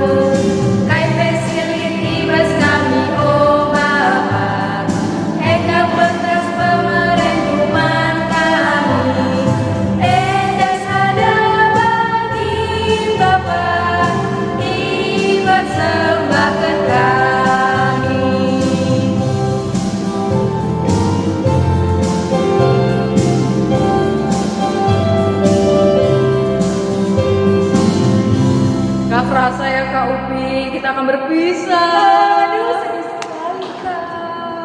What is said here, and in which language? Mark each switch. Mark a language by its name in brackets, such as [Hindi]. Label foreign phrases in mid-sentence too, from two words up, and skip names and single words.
[Batak Karo] Kai pesilit ibas kami, oh Bapa, eka bekas pemerintah kami. Eda sada bagi Bapa, ibas sembahkan kami. [Indonesian] Gak kerasa ya Kak Upi, kita akan berpisah. Aduh, sedih sekali kak.